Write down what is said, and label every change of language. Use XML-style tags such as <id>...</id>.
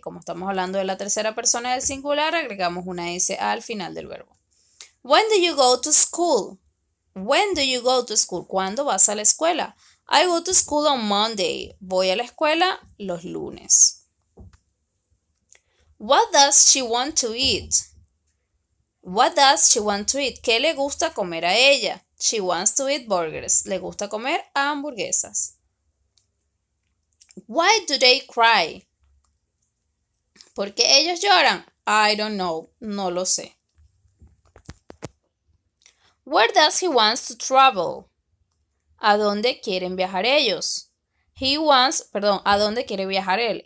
<es>Como estamos hablando de la tercera persona del singular, agregamos una S al final del verbo.</es> <en>When do you go to school? When do you go to school? ¿Cuándo vas a la escuela? I go to school on Monday.</en> <es>Voy a la escuela los lunes.</es> <en>What does she want to eat? What does she want to eat?</en> <es>¿Qué le gusta comer a ella?</es> <en>She wants to eat burgers.</en> <es>Le gusta comer hamburguesas.</es> <en>Why do they cry? ¿Por qué ellos lloran? I don't know. No lo sé. Where does he wants to travel?</en> <es>¿A dónde quieren viajar ellos? ¿a dónde quiere viajar él?</es>